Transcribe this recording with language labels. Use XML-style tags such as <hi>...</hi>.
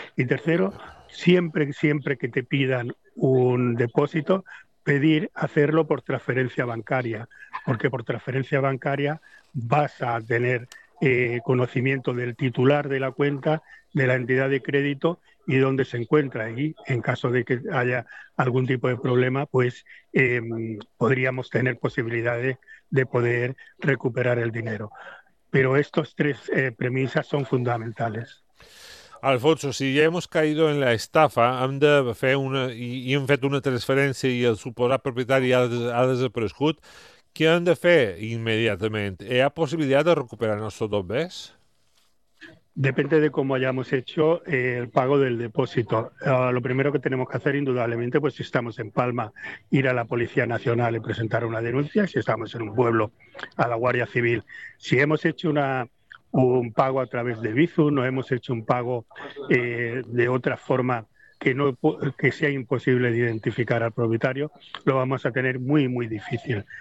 <es>Y tercero, siempre que te pidan un depósito, pedir hacerlo por transferencia bancaria, porque por transferencia bancaria vas a tener conocimiento del titular de la cuenta, de la entidad de crédito y dónde se encuentra. Y en caso de que haya algún tipo de problema, pues podríamos tener posibilidades de poder recuperar el dinero. Pero estos tres premisas son fundamentales.</es> <ca>Alfonso, si ja</ca> <es>hemos caído en la estafa,</es> <ca>hem de fer una, i hem fet una transferència i el suposat propietari ha desaparegut, què hem de fer immediatament? Hi ha possibilitat de recuperar nostres dos bens?</ca> <es>Depende de cómo hayamos hecho el pago del depósito. Lo primero que tenemos que hacer, indudablemente, pues si estamos en Palma, ir a la Policía Nacional y presentar una denuncia; si estamos en un pueblo, a la Guardia Civil. Si hemos hecho un pago a través de Bizum, o hemos hecho un pago de otra forma que sea imposible de identificar al propietario, lo vamos a tener muy, muy difícil.</es>